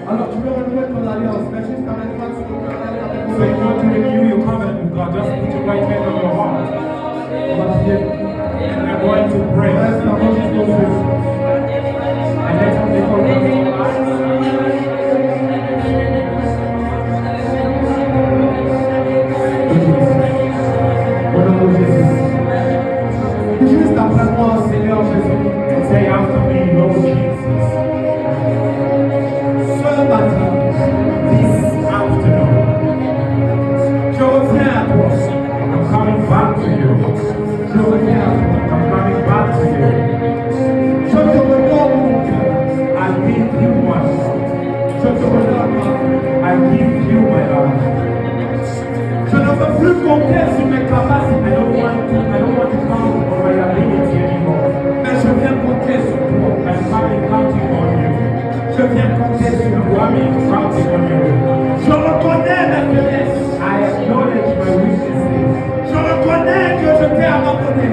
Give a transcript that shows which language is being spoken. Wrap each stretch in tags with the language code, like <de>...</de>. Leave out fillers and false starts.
<fr>tu veux renouer ton alliance, mais juste ta main droite sur ton cœur, lève ta main</fr> <en>So you want to renew your covenant with God, just put your right hand on your heart.</en> <fr>On va prier.</fr> <en>And we're going to pray.</en> <fr>Reste la main jusqu'au bout.</fr> <en>And let's before we close our</en> <fr>Au nom de Jésus. Juste après moi, Seigneur Jésus.</fr> <en>Say after me, Lord Jesus.</en> <fr>Ce matin,</fr> <en>This afternoon,</en> <fr>je reviens à toi.</fr> <en>I'm coming back to you.</en> <fr>Je reviens à toi.</fr> <en>I'm coming back to you.</en> <fr>Je te redonne mon cœur.</fr> <en>I give you my heart.</en> <fr>Je te redonne ma vie.</fr> <en>I give you my life.</en> <fr>Je ne veux plus compter sur mes capacités.</fr> <en>I don't want to count on my ability anymore.</en> <fr>Mais je viens compter sur toi.</fr> <en>I'm coming counting on you.</en> <fr>Je viens compter sur</fr> <en>I'm</en> <fr>toi.</fr> <en>coming counting on you.</en> <fr>Je reconnais mes faiblesses.</fr> <en>I acknowledge my weaknesses.</en> <fr>Je reconnais que je t'ai abandonné.</fr>